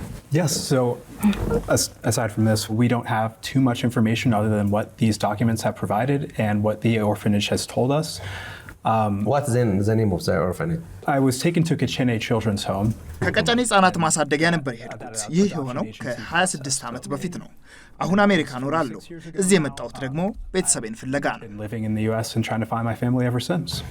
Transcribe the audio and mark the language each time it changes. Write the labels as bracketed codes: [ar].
[en] Yes, so aside from this, we don't have too much information other than what these documents have provided and what the orphanage has told us. What's the name of the orphanage? I was taken to Kachene Children's Home. [am] ከቀጨኔ ህጻናት ማሳደጊያ ነበር የሄድኩት። ይህ የሆነው ከ26 ዓመት በፊት ነው። አሁን አሜሪካ ኖራለሁ። እዚህ የመጣሁት ደግሞ ቤተሰቤን ፍለጋ ነው። [en] Living in the US and trying to find my family ever since.